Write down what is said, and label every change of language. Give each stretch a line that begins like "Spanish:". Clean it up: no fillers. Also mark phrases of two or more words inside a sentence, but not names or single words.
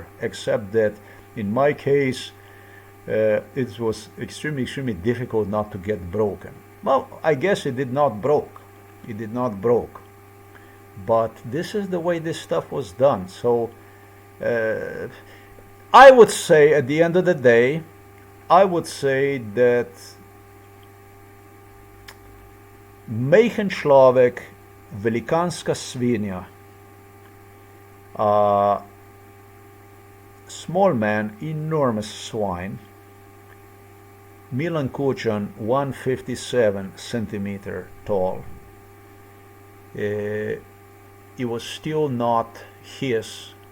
English: Except that in my case, it was extremely difficult not to get broken. Well, I guess it did not broke. It did not broke. But this is the way this stuff was done. So I would say at the end of the day, I would say that
Slovenian: majhen človek, velikanska svinja,
English: small man, enormous swine, Milan Kuchan, 157 centimeter tall. It was still not his.